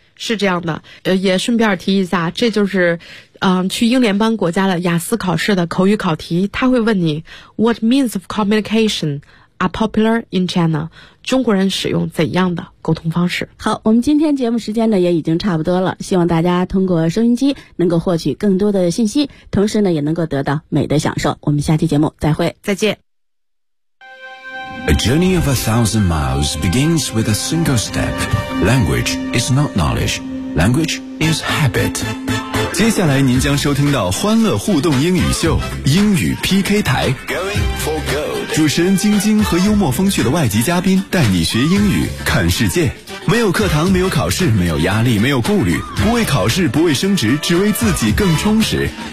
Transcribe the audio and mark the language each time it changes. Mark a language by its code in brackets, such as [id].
[zh] 是这样的，也顺便提一下，这就是去英联邦国家的雅思考试的口语考题，他会问你 [en] What means of communication are popular in China？ [zh] 中国人使用怎样的沟通方式？好，我们今天节目时间呢也已经差不多了，希望大家通过收音机能够获取更多的信息，同时呢也能够得到美的享受。我们下期节目再会。再见。 [en] A journey of 1,000 miles begins with a single step. Language is not knowledge. Language is habit. [zh] 接下来您将收听到欢乐互动英语秀，英语 PK 台。 [en] Going for go. [zh] 主持人晶晶和幽默风趣的外籍嘉宾带你学英语看世界，没有课堂，没有考试，没有压力，没有顾虑，不为考试，不为升职，只为自己更充实。